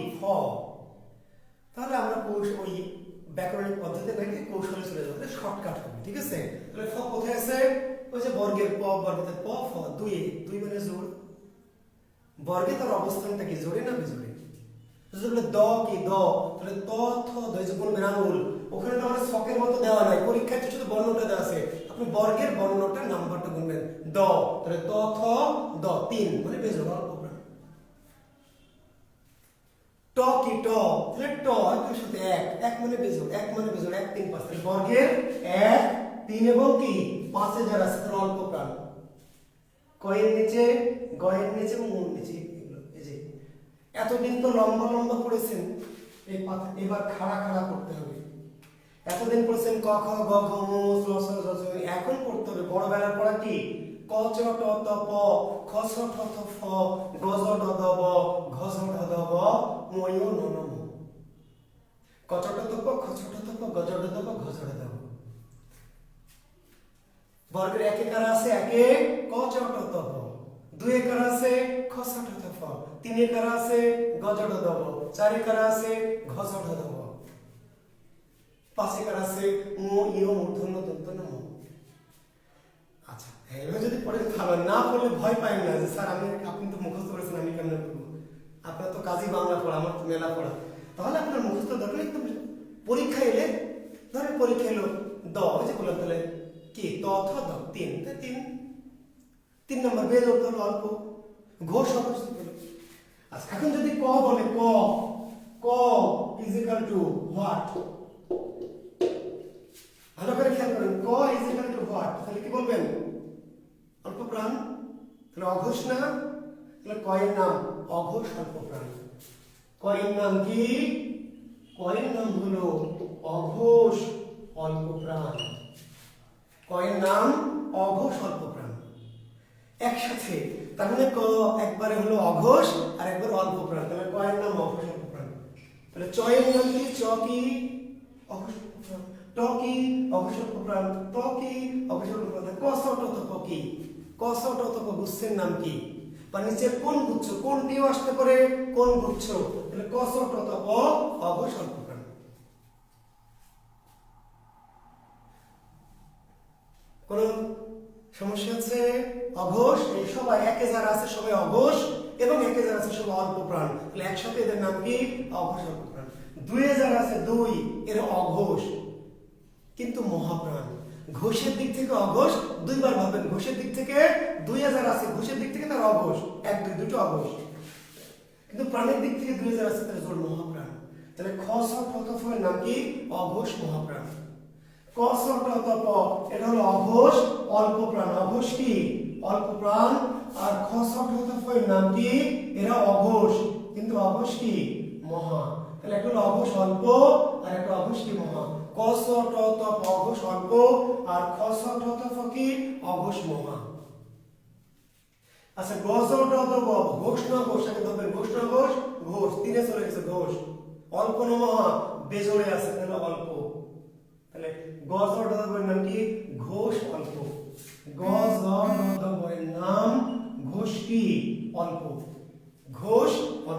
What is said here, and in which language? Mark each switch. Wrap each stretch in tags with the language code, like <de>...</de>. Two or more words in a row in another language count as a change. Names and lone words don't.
<bn>ফ, তাহলে আমরা ওই ব্যাকরণিক পদ্ধতি থেকে কৌশলে চলে যাবো, শর্টকাট হবে। ঠিক আছে, তাহলে ফ কোথায় আছে? ওই যে বর্গের প, বর্গের প, ফ, দুই মানে জোড়। বর্গে তার অবস্থানটা কি? জোড়ে না বেজোড়ে? যদি বলে দ কি? দ, তাহলে ত, থ, দুই যে কোন বিরাঙ্গুল, ওখানে তো আমরা ছকের মতো দেওয়া নাই, পরীক্ষায় শুধু বর্ণটা দেওয়া আছে। আপনি বর্গের বর্ণটা নাম্বারটা গুনবেন, দ, তাহলে ত, থ, দ, 3 মানে বেজোড় অল্প প্রাণ। ট কি? ট, তাহলে ট এর সাথে 1, 1 মানে বেজোড়, 1 মানে বেজোড়, 1, 3, 5, তাহলে বর্গের 1, 3 এবং কি 5 এ যারা আছে তাহলে অল্প প্রাণ। কয়ের নিচে, গয়ের নিচে এবং মুর নিচে, এগুলো এই যে এতদিন তো লম্বা লম্বা পড়েছেন, এই পাতা এবার খাড়া খাড়া করতে হবে। এতদিন পড়ছেন ক খ গ ঘ ঙ চ ছ জ ঝ, এখন পড়তে হবে বড় বেলার পড়া কি ক চ ট ত প খ ছ ঠ থ ফ গ জ ড দ ব ঘ ঝ ঢ দ ব ম য় ন ন ম। ক চ ট ত প খ ছ ঠ থ প গ জ ড দ ব ঘ ঝ ড দ ব। বর্গের একে কারা আছে একে ক চ ট ত প, দুয়ে কারা আছে খ ছ ঠ থ ফ, তিনে কারা আছে গ জ ড দ ব, চারে কারা আছে ঘ ঝ ঢ দ ব, পাঁচে কারা আছে ম ই মূর্ধন্য দন্ত ন ম। আচ্ছা এইভাবে যদি পড়ে খাবেন না পড়লে ভয় পাবেন না যে স্যার আপনি তো মুখস্থ করেছেন আমি কেমনে পড়বো, আপনার তো কাজই বাংলা পড়া আমার তো মেলা পড়া, তাহলে আপনার মুখস্থ দরকার একদম। পরীক্ষা এলে ধরেন পরীক্ষা এলো দ ওই যে বললাম তাহলে কি ত থ দ তিন তিন 3 নম্বর বের হতে হলো অল্প ঘোষ সদস্য বলে। আচ্ছা এখন যদি ক বলে ক ক</bn> <en>is equal to what,</en> <bn>ভালো করে খেয়াল করেন ক</bn> <en>is equal to what,</en> <bn>তাহলে কি বলবেন অল্প প্রাণ, তাহলে অঘোষ না, তাহলে ক এর নাম অঘোষ অল্প প্রাণ। ক এর নাম কি, ক এর নাম হলো অঘোষ অল্প প্রাণ, ক এর নাম অঘোষ অল্প প্রাণ। একসাথে তার মানে ক একবারে হলো অঘোষ আর একবার অল্প প্রাণ, তাহলে ক এর নাম অঘোষ অল্প প্রাণ। তাহলে চ এর নাম কি, চ কি অঘোষ অল্প প্রাণ, ট কি অঘোষ অল্প প্রাণ, ত কি অঘোষ অল্প প্রাণ, ক ছ ট ত প কি, ক ছ ট ত প গুচ্ছের নাম কি, বা নিচের কোন গুচ্ছ, কোনটিও আসতে পারে কোন গুচ্ছ, তাহলে ক ছ ট ত প অঘোষ অল্প প্রাণ। কোন সমস্যা আছে? অঘোষ এই সবাই একে যারা আছে সবাই অঘোষ এবং একে যারা আছে সবাই অল্প প্রাণ, তাহলে একসাথে এদের নাম কি অঘোষ অল্প প্রাণ। দুয়ে যারা আছে দুই এর অঘোষ কিন্তু মহাপ্রাণ। ঘোষের দিক থেকে অঘোষ দুইবার ভাবেন, ঘোষের দিক থেকে 2000 আছে, ঘোষের দিক থেকে তার অঘোষ 1 2 দুটো অঘোষ, কিন্তু প্রাণের দিক থেকে 2000 আছে তার জোর মহাপ্রাণ। তাহলে খ ছ ঠ ত ফ এর নাম কি অঘোষ মহাপ্রাণ। ক ছ ট ত প এটা হলো অঘোষ অল্প প্রাণ, অঘোষ কি অল্প প্রাণ, আর খ ছ ঠ ত ফ এর নাম কি এরা অঘোষ কিন্তু অঘোষ কি মহা। তাহলে একটা হলো অঘোষ অল্প আর একটা অঘোষ কি মহা। ক ছ ট ত প অঘোষ অল্প আর খ ছ ঠ ত ফ কি অঘোষ মহা। আচ্ছা গ ছ ট ত প ঘোষ না ঘোষ, আগে ধরবেন ঘোষ না ঘোষ, ঘোষ তিনে চলে গেছে ঘোষ, অল্প না মহা বেজোড়ে আছে তাহলে অল্প, তাহলে গ ছ ট ত প এর নাম কি ঘোষ অল্প, গ ছ ট ত প এর নাম ঘোষ কি অল্প, ঘোষ অল্প।</bn>